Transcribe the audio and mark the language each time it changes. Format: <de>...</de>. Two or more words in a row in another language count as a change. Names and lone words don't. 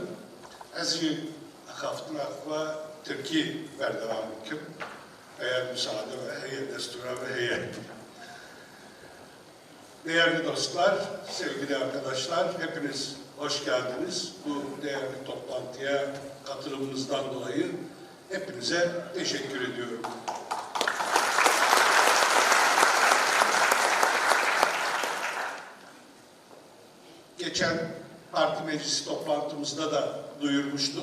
<ku>Ez jî xaftina xwe Tirkî berdewam dikim.</ku> <tr>Eğer müsaade</tr> <ku>ve heye, destura ve heye.</ku> <tr>Değerli dostlar, sevgili arkadaşlar, hepiniz hoş geldiniz. Bu değerli toplantıya katılımınızdan dolayı hepinize teşekkür ediyorum. Geçen parti meclisi toplantımızda da duyurmuştuk.</tr>